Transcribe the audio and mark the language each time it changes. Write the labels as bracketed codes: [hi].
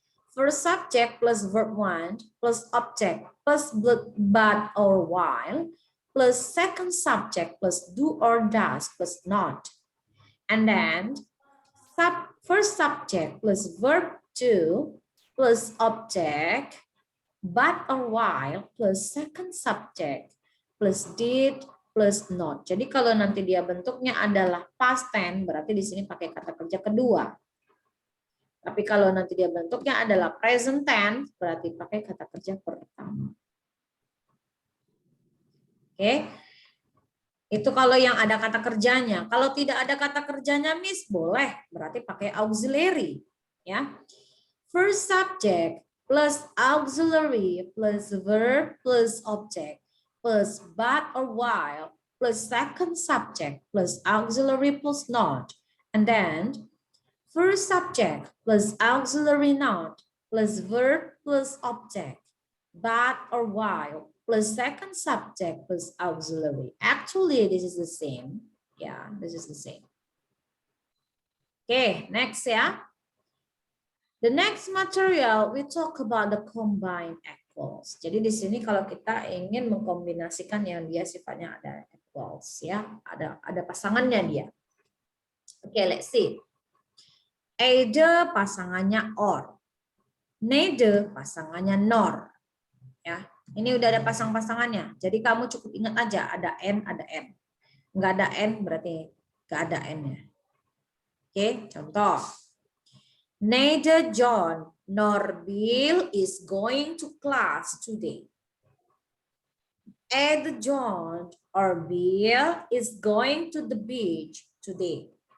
[en] First subject plus verb 1 plus object plus but or while plus second subject plus do or does plus not. And then first subject plus verb 2 plus object but or while plus second subject plus did plus not. [id] Jadi kalau nanti dia bentuknya adalah past tense, berarti di sini pakai kata kerja kedua. Tapi kalau nanti dia bentuknya adalah present tense, berarti pakai kata kerja pertama. Oke. Itu kalau yang ada kata kerjanya. Kalau tidak ada kata kerjanya, Miss, boleh. Berarti pakai auxiliary. Ya. [en] First subject plus auxiliary plus verb plus object plus but or while plus second subject plus auxiliary plus not. And then first subject plus auxiliary not plus verb plus object but or while plus second subject plus auxiliary. Actually, this is the same. Yeah, this is the same. Okay, next ya. The next material we talk about the combined equals. [id] Jadi di sini kalau kita ingin mengkombinasikan yang dia sifatnya ada equals ya, ada pasangannya dia. Oke, [en] let's see. [id] Either pasangannya or. Neither pasangannya nor. Ya, ini udah ada pasang-pasangannya. Jadi kamu cukup ingat aja ada n, ada n. Nggak ada n berarti nggak ada n-nya. Oke, contoh. [en] Neither John nor Bill is going to class today. Either John or Bill is going to the beach today.